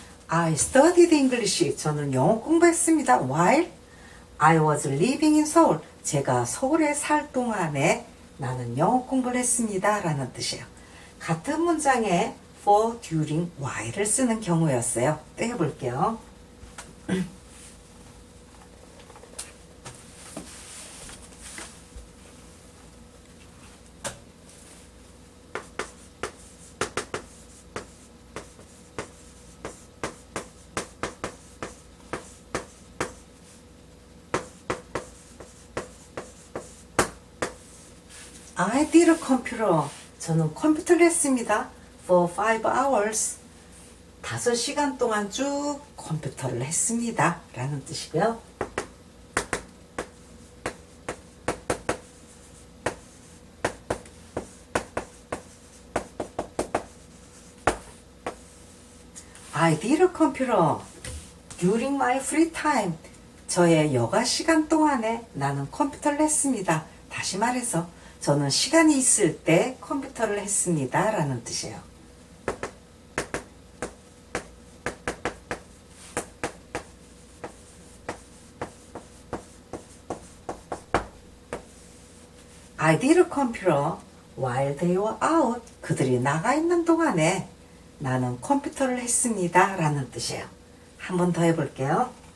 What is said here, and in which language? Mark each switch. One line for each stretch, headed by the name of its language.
English: I studied English.
Korean: 저는 영어 공부했습니다.
English: While I was living in Seoul.
Korean: 제가 서울에 살 동안에 나는 영어 공부를 했습니다. 라는 뜻이에요. 같은 문장에 for, during, while을 쓰는 경우였어요. 또 해볼게요.
English: I did a computer.
Korean: 저는 컴퓨터를 했습니다.
English: For 5 hours.
Korean: 5시간 동안 쭉 컴퓨터를 했습니다. 라는 뜻이고요.
English: I did a computer during my free time.
Korean: 저의 여가 시간 동안에 나는 컴퓨터를 했습니다. 다시 말해서 저는 시간이 있을 때 컴퓨터를 했습니다. 라는 뜻이에요.
English: I did a computer while they were out.
Korean: 그들이 나가 있는 동안에 나는 컴퓨터를 했습니다. 라는 뜻이에요. 한 번 더 해볼게요.